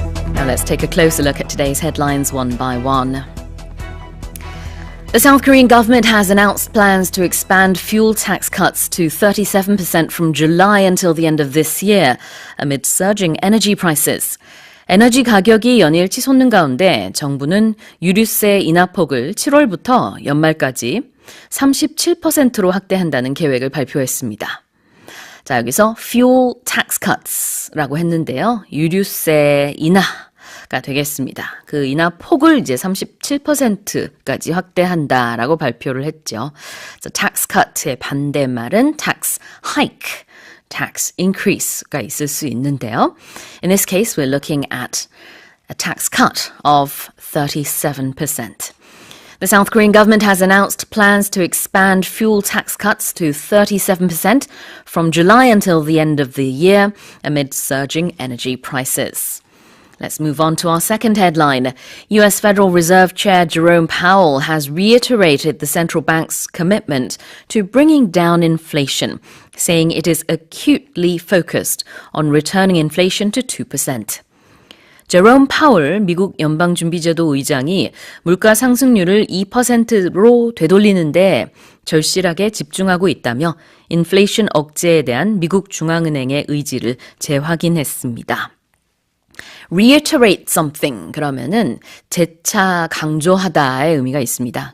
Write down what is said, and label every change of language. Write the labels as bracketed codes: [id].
[en] Now let's take a closer look at today's headlines one by one. The South Korean government has announced plans to expand fuel tax cuts to 37% from July until the end of this year, amid surging energy prices. [ko] 에너지 가격이 연일 치솟는 가운데 정부는 유류세 인하폭을 7월부터 연말까지 37%로 확대한다는 계획을 발표했습니다. 자, 여기서 fuel tax cuts라고 했는데요. 유류세 인하가 되겠습니다. 그 인하 폭을 이제 37%까지 확대한다라고 발표를 했죠. 그래서 tax cut의 반대말은 tax hike, tax increase가 있을 수 있는데요. [en] In this case, we're looking at a tax cut of 37%. The South Korean government has announced plans to expand fuel tax cuts to 37% from July until the end of the year amid surging energy prices. Let's move on to our second headline. U.S. Federal Reserve Chair Jerome Powell has reiterated the central bank's commitment to bringing down inflation, saying it is acutely focused on returning inflation to 2%. [ko] 제롬 파월 미국 연방준비제도 의장이 물가 상승률을 2%로 되돌리는데 절실하게 집중하고 있다며 인플레이션 억제에 대한 미국 중앙은행의 의지를 재확인했습니다. reiterate something 그러면은 재차 강조하다의 의미가 있습니다.